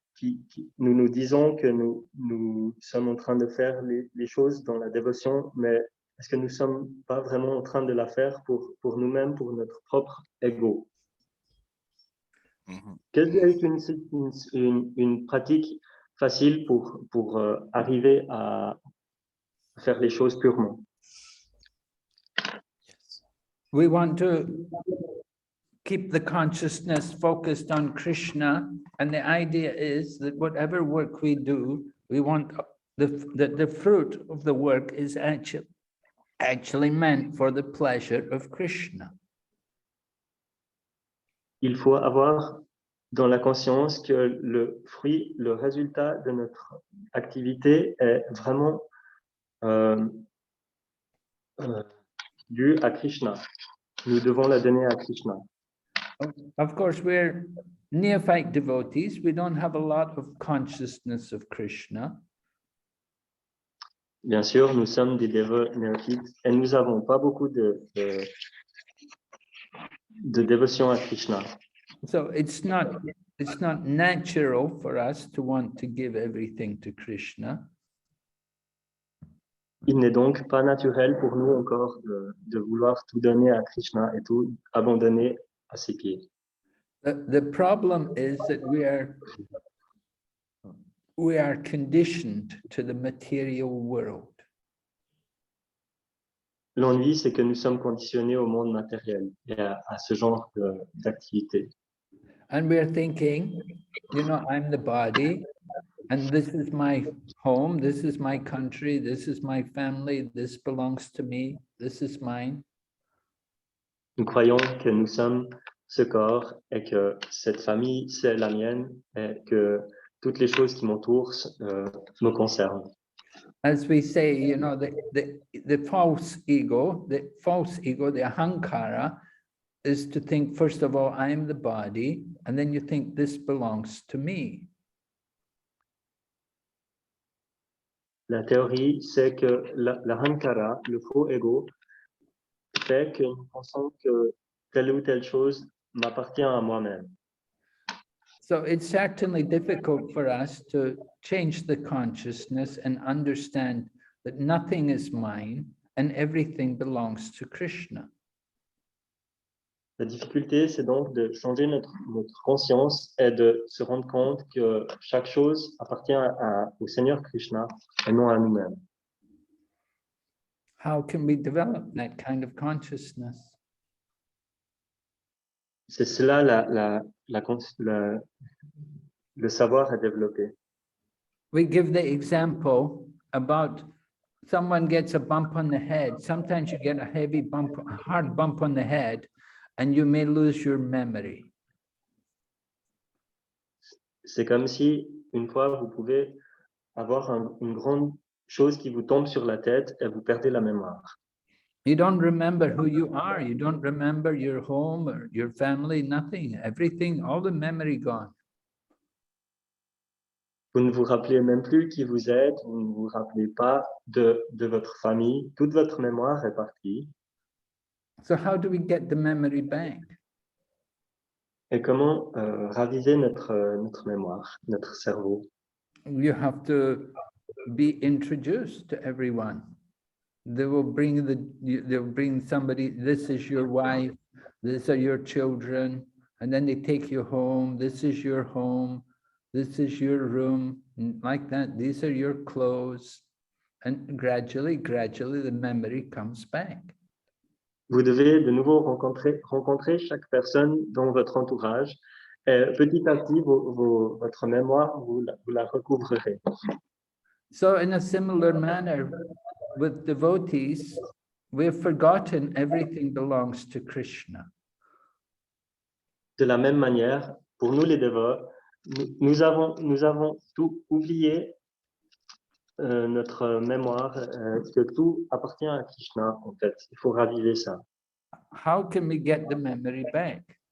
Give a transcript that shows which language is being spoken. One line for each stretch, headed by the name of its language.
French: nous nous disons que nous sommes en train de faire les choses dans la dévotion, mais est-ce que nous ne sommes pas vraiment en train de la faire pour nous-mêmes, pour notre propre ego? Mhm. Quelle est une pratique facile pour arriver à faire les choses purement?
English: Yes. We want to keep the consciousness focused on Krishna, and the idea is that whatever work we do, we want the fruit of the work is actually meant for the pleasure of Krishna.
French: Il faut avoir dans la conscience que le fruit, le résultat de notre activité est vraiment dû à Krishna. Nous devons la donner à Krishna.
English: Of course, we're neophyte devotees. We don't have a lot of consciousness of Krishna.
French: Bien sûr, nous sommes des dévots néophytes et nous n'avons pas beaucoup de dévotion à Krishna.
English: So it's not natural for us to want to give everything to Krishna.
French: Il n'est donc pas naturel pour nous encore de vouloir tout donner à Krishna et tout abandonner à ses pieds.
English: The problem is that we are conditioned to the material world.
French: L'ennui, c'est que nous sommes conditionnés au monde matériel et à ce genre d'activité.
English: And we're thinking, you know, I'm the body, and this is my home, this is my country, this is my family, this belongs to me, this is mine.
French: Nous croyons que nous sommes ce corps et que cette famille, c'est la mienne et que toutes les choses qui m'entourent me concernent.
English: As we say, you know, the false ego, the ahankara, is to think, first of all, I am the body, and then you think this belongs to me.
French: La théorie, c'est que l'ahankara, le faux ego, fait que nous pensons que telle ou telle chose m'appartient à moi-même.
English: So it's certainly difficult for us to change the consciousness and understand that nothing is mine and everything belongs to Krishna.
French: La difficulté, c'est donc de changer notre conscience et de se rendre compte que chaque chose appartient au Seigneur Krishna et non à nous-mêmes.
English: How can we develop that kind of consciousness?
French: C'est cela le savoir à développer.
English: We give the example about someone gets a bump on the head. Sometimes you get a heavy bump, a hard bump on the head, and you may lose your memory.
French: C'est comme si, une fois, vous pouvez avoir une grande chose qui vous tombe sur la tête et vous perdez la mémoire.
English: You don't remember who you are. You don't remember your home or your family, nothing, everything, all the memory gone.
French: Vous ne vous rappelez même plus qui vous êtes, vous ne vous rappelez pas de votre famille, toute votre mémoire est partie.
English: So how do we get the memory back?
French: Et comment raviver notre mémoire, notre cerveau?
English: You have to be introduced to everyone. They will they'll bring somebody, this is your wife, these are your children, and then they take you home, this is your home, this is your room, like that, these are your clothes. And gradually, the memory comes back.
French: Vous devez de nouveau rencontrer chaque personne dans votre entourage. Et petit à petit, votre mémoire, vous la recouvrerez.
English: So in a similar manner, with devotees, we've forgotten everything belongs to Krishna.
French: De la même manière, pour nous les dévots, nous avons tout oublié, notre mémoire, que tout appartient à Krishna, en fait. Il faut raviver ça.
English: How can we get the memory back?